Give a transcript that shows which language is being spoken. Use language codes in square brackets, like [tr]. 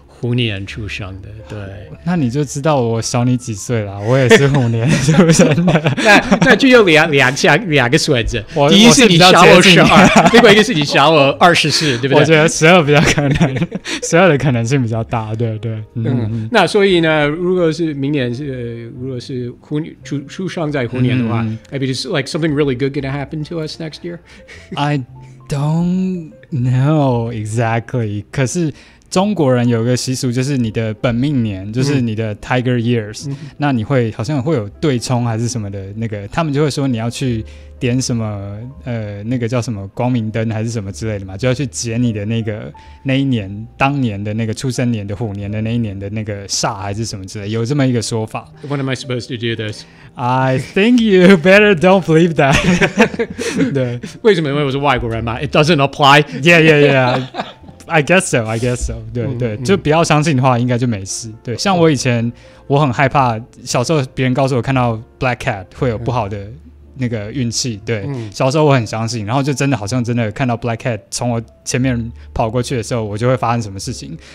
[zh] 虎年出生的，对。那你就知道我小你几岁啦，我也是虎年出生的。那就有两个选择，第一是你小我12，另外一个是你小我24，对不对？我觉得12比较可能，12的可能性比较大，对。那所以呢，如果是明年如果是出生在虎年的话， [en] maybe it's like something really good going to happen to us next year. I don't know exactly， [zh] 可是中国人有个习俗，就是你的本命年，就是你的 Tiger Years，那你会好像会有对冲还是什么的那个，他们就会说你要去点什么那个叫什么光明灯还是什么之类的嘛，就要去解你的那一年当年的那个出生年的虎年的那一年的那个煞还是什么之类的，有这么一个说法。 [en] When am I supposed to do this? I think you better don't believe that. [zh] 对，为什么？因为我是外国人嘛。 [en] It doesn't apply. Yeah.I guess so. [zh] 对，就不要相信的话，应该就没事。对，像我以前我很害怕，小时候别人告诉我看到 black cat 会有不好的那个运气。对，小时候我很相信，然后就真的好像真的看到 black cat 从我前面跑过去的时候，我就会发生什么事情。